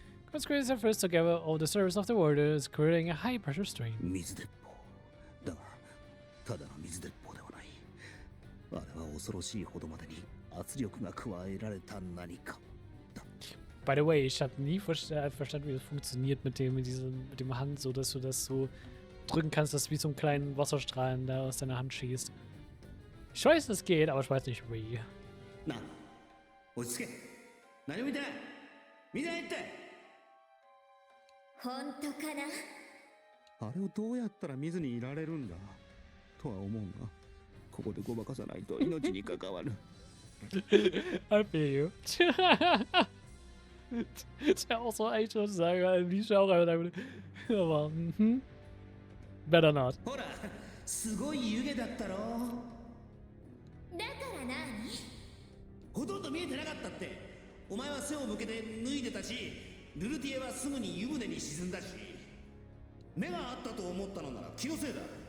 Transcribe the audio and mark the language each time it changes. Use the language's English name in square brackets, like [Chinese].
[English] Kuhn squeezes her fists together over the surface of the water, creating a high-pressure stream. [Japanese] 水鉄砲。だが、ただの水鉄砲ではない。あれは恐ろしいほどまでに圧力が加えられた何か。 [English] By the way, [German] ich habe nie verstanden, wie das funktioniert mit dem Hand, so dass du das so drücken kannst, dass wie so ein kleinen Wasserstrahlen da aus deiner Hand schießt. Ich weiß, es geht, aber ich weiß nicht wie. [Japanese] な、落ち着け。何も見てない。見てないって。本当かな。あれをどうやったら見ずにいられるんだとは思うが、ここでごまかさないと命に関わる。 [English] I feel you. [German] Ist ja auch so echt was sagen, wie ich auch einfach. [English] Aber, better not. [Japanese] ほら、すごい湯気だったろ。だから何。ほとんど見えてなかったって。お前は背を向けて脱いでたし、ルルティエはすぐに湯船に沈んだし。目があったと思ったのなら気のせいだ。